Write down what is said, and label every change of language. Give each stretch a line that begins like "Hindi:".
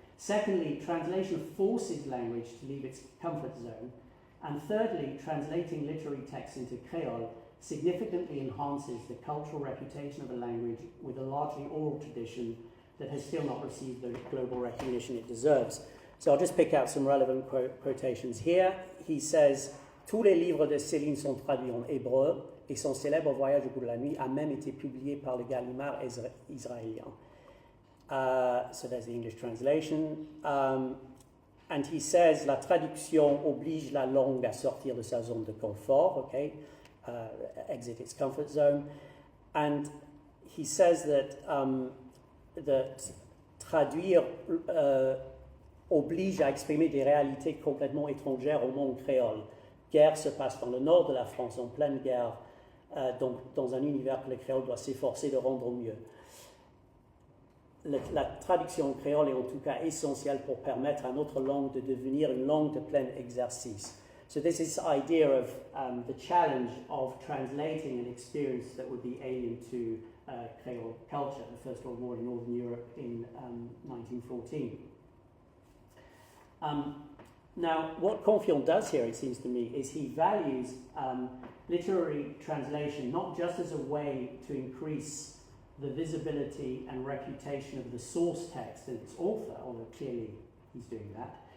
English: Secondly, translation forces language to leave its comfort zone. And thirdly, translating literary texts into Creole significantly enhances the cultural reputation of a language with a largely oral tradition that has still not received the global recognition it deserves. So I'll just pick out some relevant quotations here. He says,
French: "Tous les livres de Céline sont traduits en hébreu et son célèbre Voyage au bout de la nuit a même été publié par le Gallimard israélien."
English: So there's the English translation. and he says,
French: la traduction oblige la langue à sortir de sa zone de confort,
English: okay, exit its comfort zone. And he says that, that
French: traduire oblige à exprimer des réalités complètement étrangères au monde créole. Guerre se passe dans le nord de la France, en pleine guerre, donc dans un univers que le créole doit s'efforcer de rendre au mieux. La traduction créole est en tout cas essentielle pour permettre à notre langue de devenir une langue de plein exercice.
English: So this is the idea of the challenge of translating an experience that would be alien to Creole culture, the First World War in Northern Europe in 1914. Now, what Confiant does here, it seems to me, is he values literary translation not just as a way to increase the visibility and reputation of the source text and its author, although clearly he's doing that,